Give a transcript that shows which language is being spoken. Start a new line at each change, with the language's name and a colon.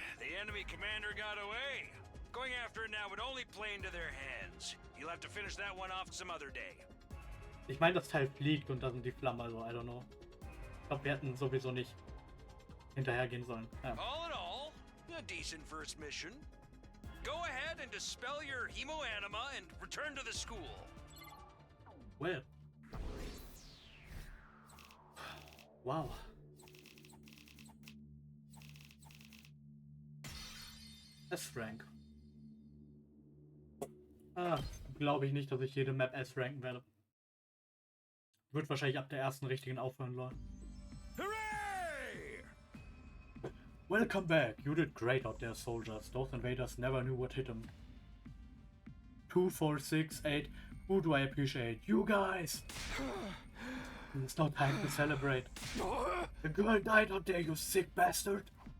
English: The enemy commander got away. Going after it now would only play into their hands. You'll have to finish that one off some other day.
German: Ich meine, das Teil fliegt und da sind die Flammen, also
English: I don't know.
German: Ich glaube, wir hätten sowieso nicht hinterhergehen sollen. Ja.
English: All in all, a decent first mission. Go ahead and dispel your hemoanima and return to the school. Well. Wow. S-Rank.
German: Ah, glaube ich nicht, dass ich jede Map S-ranken werde. Wird wahrscheinlich ab der ersten richtigen aufhören, Leute.
English: Hooray! Welcome back. You did great out there, soldiers. Those invaders never knew what hit them. 2, 4, 6, 8. Who do I appreciate? You guys! It's no time to celebrate. The girl died out there, you sick bastard!